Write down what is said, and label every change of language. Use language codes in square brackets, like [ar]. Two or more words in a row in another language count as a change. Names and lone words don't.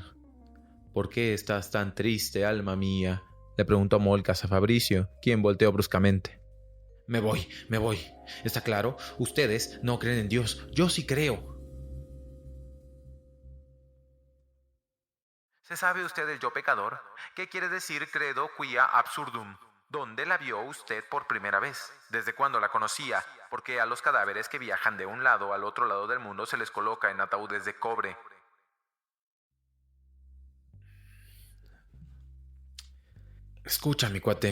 [es] «¿Por qué estás tan triste, alma mía?», le preguntó Molcas a Fabricio, quien volteó bruscamente. Me voy. ¿Está claro? Ustedes no creen en Dios, yo sí creo». ¿Se sabe usted del yo pecador? ¿Qué quiere decir [la] credo quia absurdum? [es] ¿Dónde la vio usted por primera vez? ¿Desde cuándo la conocía? Porque a los cadáveres que viajan de un lado al otro lado del mundo se les coloca en ataúdes de cobre. Escucha, mi cuate.